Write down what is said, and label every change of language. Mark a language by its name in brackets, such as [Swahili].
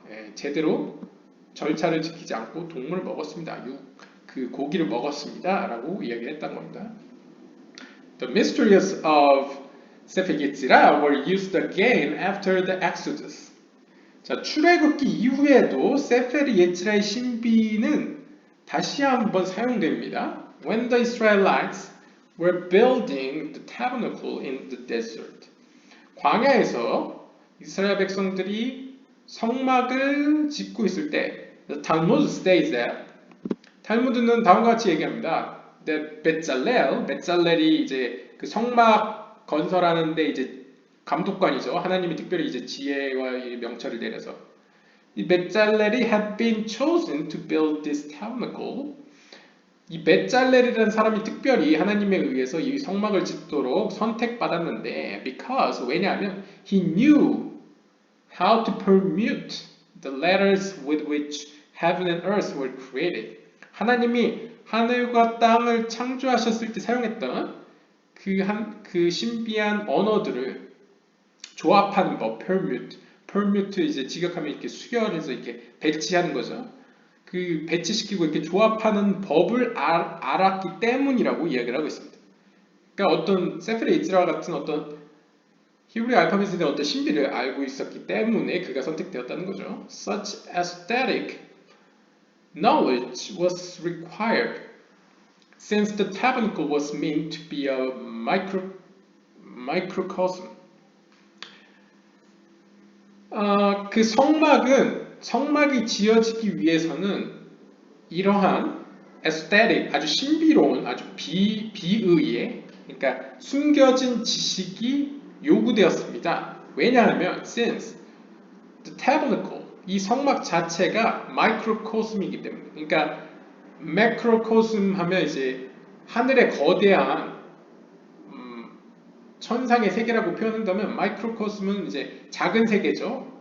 [Korean] 예, 제대로 절차를 지키지 않고 동물을 먹었습니다. 그 고기를 먹었습니다. 라고 이야기를 했던 겁니다. [English] The mysteries of Sefer Yetzirah were used again after the Exodus. [Korean] 자, 출애굽기 이후에도 세페르 예지라의 신비는 다시 한번 사용됩니다. [English] When the Israelites were building the tabernacle in the desert. [Korean] 광야에서 이스라엘 백성들이 성막을 짓고 있을 때, [English] the Talmud states that [Korean] 탈무드는 다음과 같이 얘기합니다. that 베잘렐이 이제 그 성막 건설하는데 이제 감독관이죠. 하나님이 특별히 이제 지혜와 명철을 내려서 이 베잘렐이 [English] had been chosen to build this tabernacle. [Korean] 이 베잘렐이라는 사람이 특별히 하나님에 의해서 이 성막을 짓도록 선택받았는데 [English] because [Korean] 왜냐하면 [English] he knew how to permute the letters with which heaven and earth were created. [Korean] 하나님이 하늘과 땅을 창조하셨을 때 사용했던 그 신비한 언어들을 조합하는 법, permute 이제 직역하면 이렇게 수결해서 이렇게 배치하는 거죠. 그 배치시키고 이렇게 조합하는 법을 알았기 때문이라고 이야기를 하고 있습니다. 그러니까 어떤 세페르 예지라 같은 어떤 히브리 알파벳에 대한 어떤 신비를 알고 있었기 때문에 그가 선택되었다는 거죠. [English] Such aesthetic knowledge was required since the tabernacle was meant to be a microcosm. [Korean] 그 성막이 지어지기 위해서는 이러한 aesthetic, 아주 신비로운, 아주 비의의, 그러니까 숨겨진 지식이 요구되었습니다. 왜냐하면 [English] since the tabernacle, [Korean] 이 성막 자체가 microcosm이기 때문에, 그러니까 macrocosm 하면 이제 하늘의 거대한 천상의 세계라고 표현한다면 microcosm은 이제 작은 세계죠.